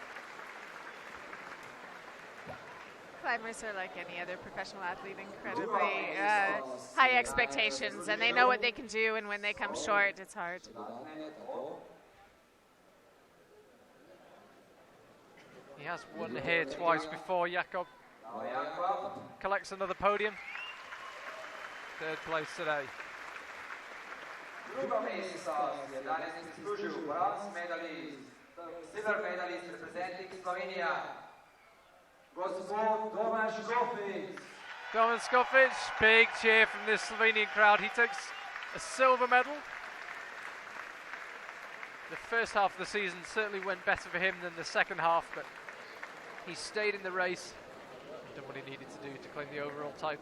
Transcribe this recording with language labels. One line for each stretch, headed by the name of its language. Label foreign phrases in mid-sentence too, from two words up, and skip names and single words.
English: Climbers are like any other professional athlete, incredibly high expectations, and they know what they can do, and when they come short, it's hard. He has won here twice before. Jakob collects another podium. Third place today.
Slovenian: Drugo mesto je danes zaslužil
English: bronze medalist, silver medalist representing Slovenia,
Slovenian: gospod Domen Škofic. Domen Škofic,
English: big cheer from the Slovenian crowd. He takes a silver medal. The first half of the season certainly went better for him than the second half, but he stayed in the race, done what he needed to do to claim the overall title.